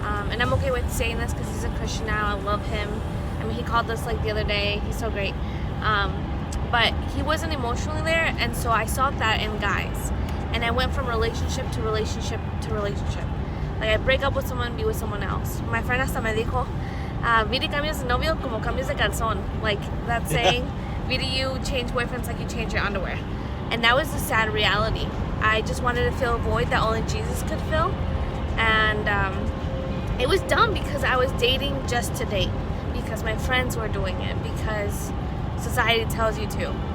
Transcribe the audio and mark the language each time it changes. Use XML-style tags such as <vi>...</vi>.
<en>And I'm okay with saying this because he's a Christian now. I love him. I mean, he called us the other day. He's so great. But he wasn't emotionally there, and so I saw that in guys. And I went from relationship to relationship to relationship. I break up with someone, be with someone else. My friend</en> <es>hasta me dijo, Vidi cambias de novio como cambias de calzón.</es> <en>That saying, Vidi, you change boyfriends like you change your underwear. And that was the sad reality. I just wanted to fill a void that only Jesus could fill. And it was dumb because I was dating just to date. Because my friends were doing it. Because society tells you to.</en>